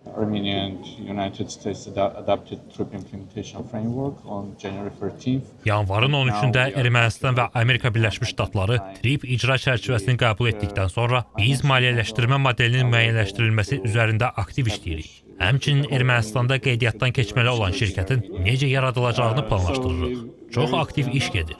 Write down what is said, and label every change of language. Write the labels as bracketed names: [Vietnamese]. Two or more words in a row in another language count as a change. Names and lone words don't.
[English] Armenia and United States adopted troop implementation framework on January 13th. [Azerbaijani] Yanvarın 13-də Ermənistan və Amerika Birləşmiş Ştatları TRIP icra çərçivəsini qəbul etdikdən sonra biz maliyyələşdirmə modelinin müəyyənləşdirilməsi üzərində aktiv işləyirik. Həmçinin Ermənistanda qeydiyyatdan keçməli olan şirkətin necə yaradılacağını planlaşdırırıq. Çox aktiv iş gedir.